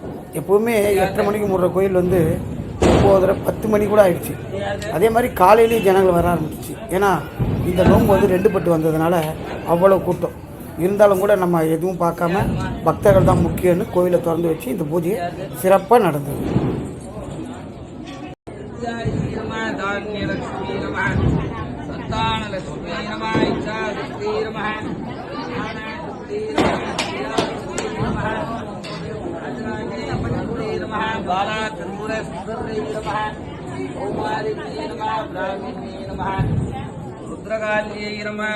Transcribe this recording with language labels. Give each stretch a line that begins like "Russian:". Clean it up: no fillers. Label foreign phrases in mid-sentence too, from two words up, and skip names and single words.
Tamil: எப்போவுமே 8:30 மணிக்கு மூடுற கோயில் வந்து 9:30 10 மணி கூட ஆயிடுச்சு. அதே மாதிரி காலையிலேயும் ஜனங்கள் வர ஆரம்பிச்சிச்சு. ஏன்னா இந்த நோன்பு வந்து 2 பட்டு வந்ததுனால அவ்வளோ கூட்டம் இருந்தாலும் கூட நம்ம எதுவும் பார்க்காம பக்தர்கள் தான் முக்கியம்னு கோயிலை திறந்து வச்சு இந்த பூஜையை சிறப்பாக நடந்தது.
Sanskrit: बाला त्रिपुर सुंदरी नमः कौमारिण्यै नमः ब्राह्मण्यै नमः रुद्रकाल्यै नमः